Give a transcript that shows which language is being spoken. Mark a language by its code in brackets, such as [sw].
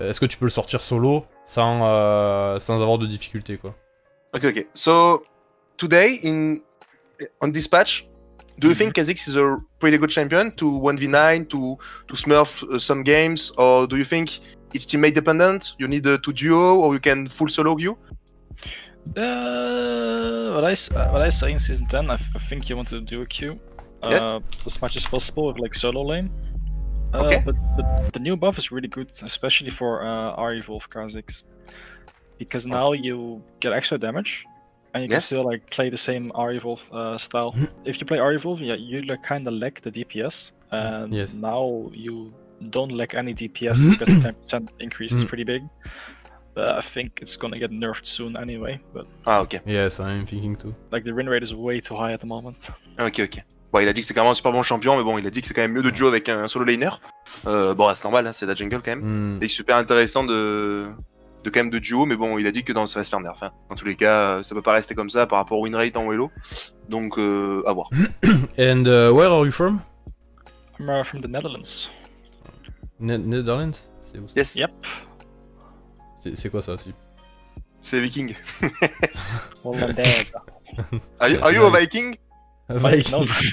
[fr] Est-ce que tu peux le sortir solo sans avoir de difficulté, quoi. [en] Okay. So today on this patch, do you think Kha Zix is a pretty good champion to 1v9 to smurf some games, or do you think it's teammate dependent? You need to duo, or you can full solo you? What I say in Season 10, I think you want to do a Q as much as possible with like solo lane. But the new buff is really good, especially for R evolve Kha Zix. Because now you get extra damage, and you can still like play the same R evolve style. If you play R evolve, you like kind of lack the DPS, and now you don't lack any DPS because the 10% increase is pretty big. But I think it's gonna get nerfed soon anyway. But ok. Yes, I'm thinking too. Like the win rate is way too high at the moment. Ok. [fr] Bon, il a dit que c'est quand même un super bon champion, mais bon, il a dit que c'est quand même mieux de duo avec un solo laner. Bon, c'est normal, hein, c'est de la jungle quand même. Et c'est super intéressant quand même de duo, mais bon, il a dit que ça va se faire nerf. Hein. Dans tous les cas, ça peut pas rester comme ça par rapport au win rate en elo. Donc, à voir. [en] And where are you from? I'm from the Netherlands. Netherlands? Yes. Yep. [fr] C'est quoi ça, Slip? C'est viking. Hollandaise. [en] Are you a viking? Viking.